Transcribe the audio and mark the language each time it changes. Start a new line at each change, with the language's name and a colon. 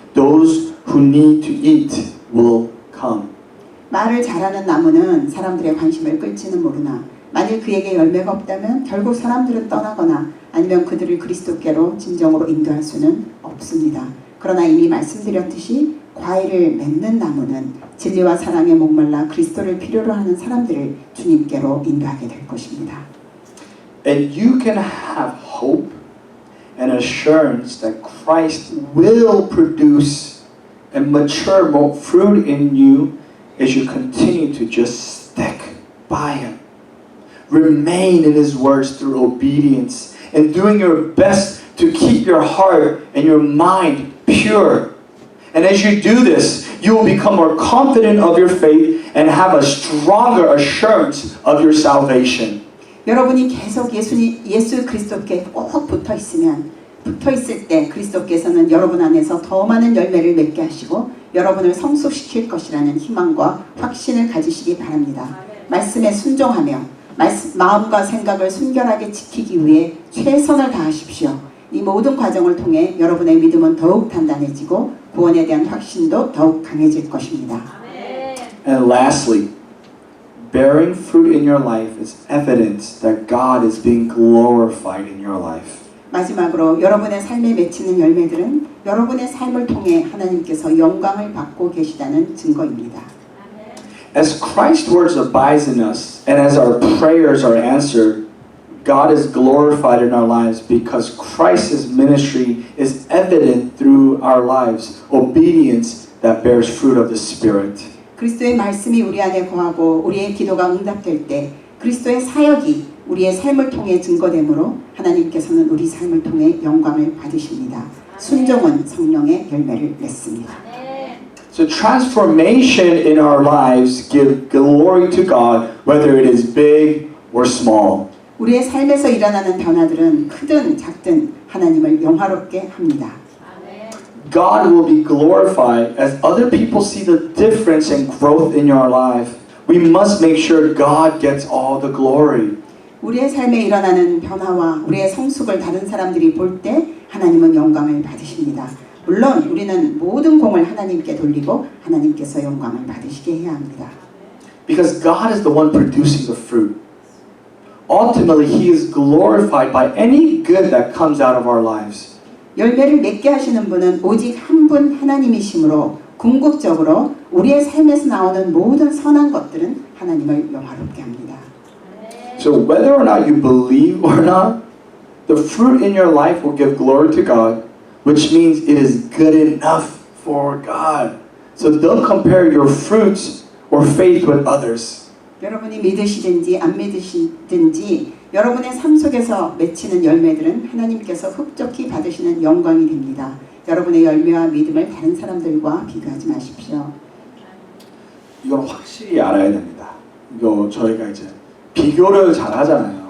English: Those who need to eat will come.
Korean: 말을 잘하는 나무는 사람들의 관심을 끌지는 모르나 만일 그에게 열매가 없다면 결국 사람들은 떠나거나 아니면 그들을 그리스도께로 진정으로 인도할 수는 없습니다. 그러나 이미 말씀드렸듯이 과일을 맺는 나무는 진리와 사랑에 목말라 그리스도를 필요로 하는 사람들을 주님께로 인도하게 될 것입니다.
English: And you can have hope and assurance that Christ will produce and mature more fruit in you as you continue to just stick by Him. Remain in His words through obedience and doing your best to keep your heart and your mind pure. And as you do this, you will become more confident of your faith and have a stronger assurance of your salvation.
Korean: 여러분이 계속 예수 그리스도께 꼭 붙어 있을 때 그리스도께서는 여러분 안에서 더 많은 열매를 맺게 하시고 여러분을 성숙시킬 것이라는 희망과 확신을 가지시기 바랍니다. 말씀에 순종하며 마음과 생각을 순결하게 지키기 위해 최선을 다하십시오. 이 모든 과정을 통해 여러분의 믿음은 더욱 단단해지고 구원에 대한 확신도 더욱 강해질 것입니다.
English: And lastly, bearing fruit in your life is evidence that God is being glorified in your life.
Korean: 마지막으로 여러분의 삶에 맺히는 열매들은 여러분의 삶을 통해 하나님께서 영광을 받고 계시다는 증거입니다.
English: As Christ's words abides in us and as our prayers are answered, God is glorified in our lives because Christ's ministry is evident through our lives, obedience that bears fruit of the Spirit.
Korean: 그리스도의 말씀이 우리 안에 거하고 우리의 기도가 응답될 때 그리스도의 사역이 우리의 삶을 통해 증거되므로 하나님께서는 우리 삶을 통해 영광을 받으십니다. 순종은 성령의 열매를 맺습니다.
English: So transformation in our lives give glory to God, whether it is big or small.
Korean: 우리의 삶에서 일어나는 변화들은 크든 작든 하나님을 영화롭게 합니다.
English: God will be glorified as other people see the difference and growth in your life. We must make sure God gets all the glory.
Korean: 우리의 삶에 일어나는 변화와 우리의 성숙을 다른 사람들이 볼 때 하나님은 영광을 받으십니다. 물론 우리는 모든 공을 하나님께 돌리고 하나님께서 영광을 받으시게 해야 합니다.
English: Because God is the one producing the fruit. Ultimately, He is glorified by any good that comes out of our lives.
Korean: 열매를 맺게 하시는 분은 오직 한 분 하나님이시므로 궁극적으로 우리의 삶에서 나오는 모든 선한 것들은 하나님을 영화롭게 합니다.
English: So whether or not you believe or not, the fruit in your life will give glory to God, which means it is good enough for God. So don't compare your fruits or faith with others.
Korean: 여러분이 믿으시든지 안 믿으시든지 여러분의 삶 속에서 맺히는 열매들은 하나님께서 흡족히 받으시는 영광이 됩니다. 여러분의 열매와 믿음을 다른 사람들과 비교하지 마십시오. 이건 확실히 알아야 됩니다. 이거 저희가 이제 비교를 잘 하잖아요.